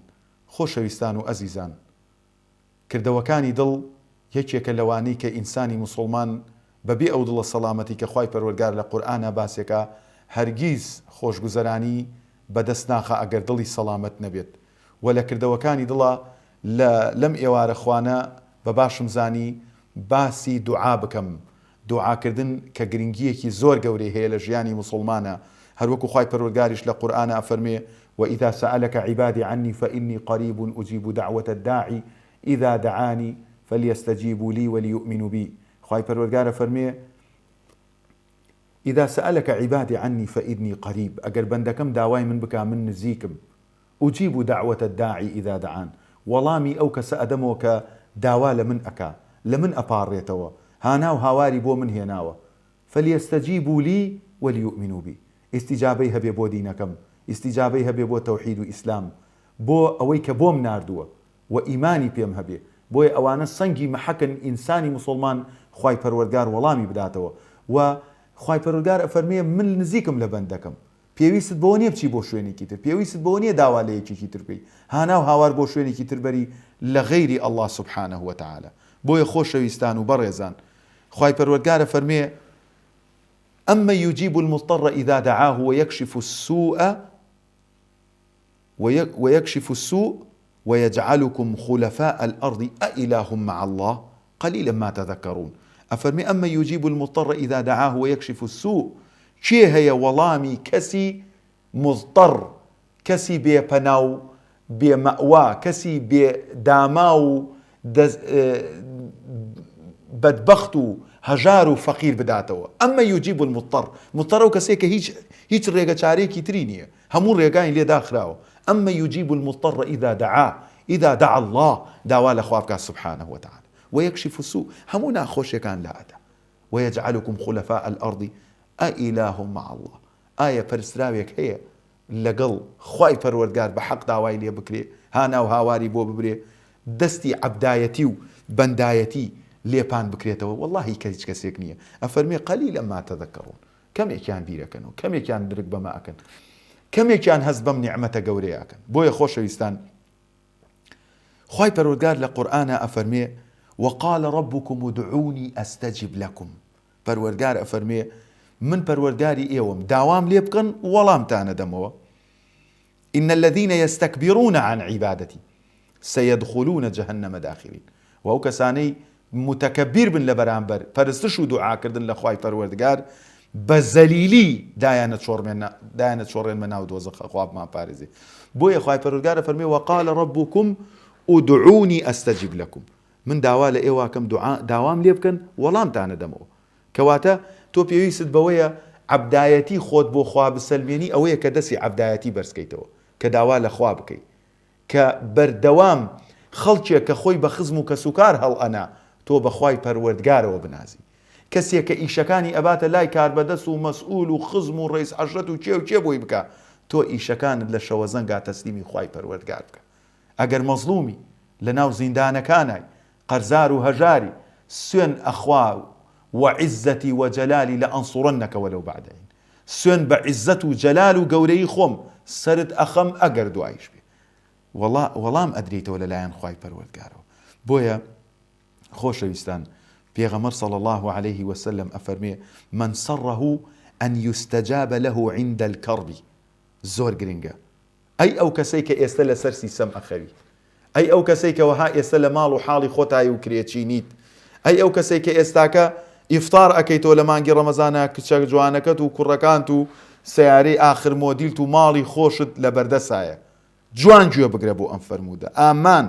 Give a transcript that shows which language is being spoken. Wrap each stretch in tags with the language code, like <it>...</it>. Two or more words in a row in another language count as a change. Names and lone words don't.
<ckb>خۆشەویستان و ئەزیزان، کردەوەکانی دڵ یەکێکە لەوانەی کە ئینسانی مسلمان بەبێ ئەو دڵە سەڵامەتی کە خوای پەروەردگار لە قورئانە باسێکە هەرگیز خۆشگوزەرانی بەدەست ناخە ئەگەر دڵی سەڵامەت نەبێت. و لە کردەوەکانی دڵە لەم ئێوارە خوانە بە باشم زانی باسی دوعا بکەم. دوعاکردن کە گرنگیەکی زۆر گەورەی هەیە لە ژیانی مسلمانە. هەروەکو خوای پەروەردگاریش لە قورئانە ئەفەرمێ</ckb> <ar>وإذا سألك عبادي عني فإني قريب أجيب دعوة الداعي إذا دعاني فليستجيبوا لي وليؤمنوا بي.</ar> <ckb>خوای پەروەردگار ئەفەرمێ</ckb> <ar>إذا سألك عبادي عني فإني قريب،</ar> <ckb>ئەگەر بەندەکەم داوای من بکا من نزیکم.</ckb> <ar>أجيب دعوة الداعي إذا دعان،</ar> <ckb>وەڵامی ئەو کەسە ئەدەمەوە کە داوا لە من ئەکا، لە من ئەپاڕێتەوە، هانا و هاواری بۆ من هێناوە.</ckb> <ar>فليستجيبوا لي وليؤمنوا بي.</ar> <ckb>ئیستیجابەی هەبێ بۆ دینەکەم، ئیستیجابەی هەبێ بۆ تەوحید و ئیسلام، بۆ ئەوەی کە بۆم ناردووە و ئیمانی پێم هەبێ. بۆیە ئەوانە سەنگی مەحەکن ئینسانی مسلمان خوای پەروەردگار وەڵامی بداتەوە. و خوای پەروەردگار ئەفەرمێ من نزیکم لە بەندەکەم، پێویست بەوە نییە بچی بۆ شوێنێکی تر، پێویست بەوە نییە داوا لە یەکێکی تر بکەی، هانا و هاوار بۆ شوێنێکی تر بەری لە غەیری ئەڵڵا</ckb> <ar>سوبحانەه وتەعالە.</ar> <ckb>بۆیە خۆشەویستان و بەڕێزان، خوای پەروەردگار ئەفەرمێ</ckb> <ar>أما يجيب المضطر إذا دعاه ويكشف السوء ويجعلكم خلفاء الأرض أإله مع الله قليلا ما تذكرون. أفرمي أما يجيب المضطر إذا دعاه ويكشف السوء،</ar> <ckb>چێ هەیە وەڵامی کەسی مضطر، کەسی بێپەناو بێمەئوا، کەسی بێداما و بەدبەخت و هەژار و فەقیر بداتەوە. ئەمە</ckb> <ar>یوجیب المضطر،</ar> <ckb>مضطر و کەسێک کە هیچ ڕێگە چارێکی تری نییە، هەموو ڕێگای لێ داخراوە.</ckb> <ar>ئەمە یوجیب المضطر إذا دعا الله،</ar> <ckb>داوا لە خوا بکات</ckb> <ar>سبحانه وتعالى. ويكشف السوء،</ar> <ckb>هەموو ناخۆشیەکان لە ئەدا.</ckb> <ar>ويجعلكم خلفاء الأرض أإله مع الله.</ar> <ckb>ئایا پەرستراوێک هەیە لەگەڵ خوای پەروەردگار بە حەق داوای لێ بکرێ، هانا و هاواری بۆ ببرێ، دەستی عەبدایەتی و بەندایەتی لێپان بکرێتەوە؟ وەڵڵاهی کە هیچ کەسێک نییە. ئەفەرمێ</ckb> <ar>قەلیلە ما تەذەکەڕون،</ar> <ckb>کەمێکیان بیرەکەنەوە، کەمێکیان درک بەمە ئەکەن، کەمێکیان هەست بەم نیعمەتە گەورەیە ئەکەن. بۆیە خۆشەویستان، خوای پەروەردگار لە قورئانە ئەفەرمێ</ckb> <ar>وقال ربكم ادعوني أستجب لكم.</ar> <ckb>پەروەردگار ئەفەرمێ من پەروەردگاری ئێوەم، داوام لێ بکەن وەڵامتانە دەمەوە.</ckb> <ar>إن الذين يستكبرون عن عبادتي سيدخلون جهنم داخرين.</ar> <ckb>و ئەو کەسانەی متەکەبیر بن لە بەرامبەر پەرستش و دوعاکردن لە خوای پەروەردگار بە زەلیلی دایانە چۆڕێنمە ناو دۆزەخە، خوا بمان پارێزێ. بۆیە خوای پەروەردگار ئەفەرمێ</ckb> <ar>وقال ربكم ادعوني أستجب لكم،</ar> <ckb>من داوا لە ئێواکەم داوام لێ بکەن وەڵامتانە دەمەوە. کەواتە تۆ پێویست بەوەیە عەبدایەتی خۆت بۆ خوا بسەلمێنی، ئەوەیە کە دەستی عەبدایەتی بەرزکەیتەوە، کە داوا لە خوا بکەیت، کە بەردەوام خەڵکێک کە خۆی بە خزم و کەسوکار هەڵئەنا تۆ بە خوای پەروەردگارەوە بنازی. کەسێک کە ئیشەکانی ئەباتە لای کاربەدەست و مەسئول و خزم و ڕئیس عەشرەت و چێ بۆی بکە، تۆ ئیشەکانت لە شەوە زەنگا تەسلیمی خوای پەروەردگار بکە. ئەگەر مەزلومی لە ناو زیندانەکانای قەرزار و هەژاری، سوێن ئەخوا</ckb> <ar>وعزەتی وجەلالی لأنصرنك ولو بعد حين،</ar> <ckb>سوێن بە عیزەت و جەلال و گەورەی خۆم سرت ئەخەم ئەگەر دوایش بێ، وەڵام ئەدرێتەوە لەلایەن خوای پەروەردگارەوە. بۆیە خۆشەویستان، پێغەمبەر</ckb> <ar>صلی الله عليه وسلم ئەفەرمێ من سره أن يستجاب له عند الكرب.</ar> <ckb>زۆر گرنگە. ئەی ئەو کەسەی کە ئێستا لە سەر سیسەم ئەخەوی، ئەی ئەو کەسەی کە وەها ئێستا لە ماڵ و حاڵی خۆتایی و کرێچینیت، ئەی ئەو کەسەی کە ئێستاکە ئیفتار ئەکەیتەوە لە مانگی ڕەمەزانە، کچە جوانەکەت و کوڕەکانت و سیارەی ئاخر مۆدیلت و ماڵی خۆشت لە بەردەسایە، جوان گوێ بگرە بۆ ئەم فەرموودە ئامان.</ckb>